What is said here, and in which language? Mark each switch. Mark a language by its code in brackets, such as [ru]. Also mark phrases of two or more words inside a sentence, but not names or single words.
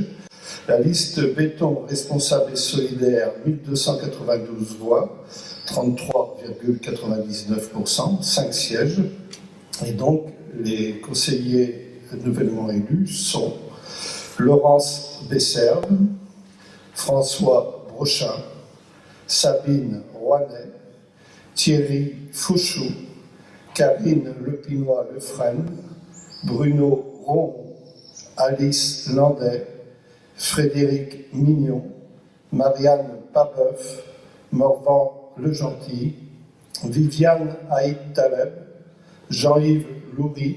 [fr] La liste Béton Responsable et Solidaire, 1292 voix, 33,99%, 5 sièges. Et donc, les conseillers nouvellement élus sont Laurence Besserve, François Brochin, Sabine Rouanet, Thierry Fouchou, Karine Lepinois-Lefresne, Bruno Roux, Alice Landet, Frédéric Mignon, Marianne Pabeuf, Morvan Legentil, Viviane Haït Taleb, Jean-Yves Loury,